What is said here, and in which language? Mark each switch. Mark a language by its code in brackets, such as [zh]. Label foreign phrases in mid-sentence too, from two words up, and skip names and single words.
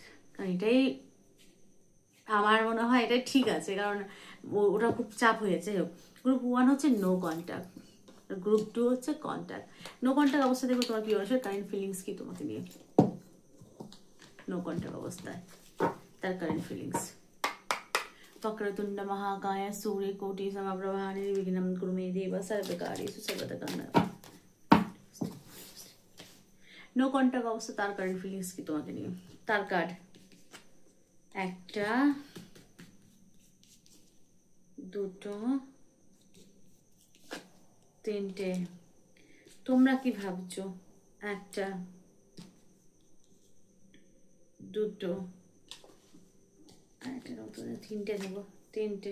[bn] কারণ এটাই আমার মনে হয় এটা ঠিক আছে, কারণ ওটা খুব চাপ হয়েছে। গ্রুপ 1 হচ্ছে [en] no contact, [bn] গ্রুপ 2 হচ্ছে কন্ট্যাক্ট। [en] no contact [bn] অবস্থা দেখো তোমার কি মানুষের [en] current feelings [bn] কি তোমাকে নিয়ে। [en] no contact [bn] অবস্থায় তার [en] current feelings. [sa] वक्रतुंड महाकाय सूर्य कोटि समप्रभा निर्विघ्नं कुरु मे देव सर्वकार्येषु सर्वदा। [en] no contact [bn] অবস্থা তার [en] current feelings [bn] কি তোমাকে নিয়ে। তার কার্ড একটা, দুটো, তিনটে। তোমরা কি ভাবছো? একটা, দুটো, একটা নতুন তিনটে নেব, তিনটে।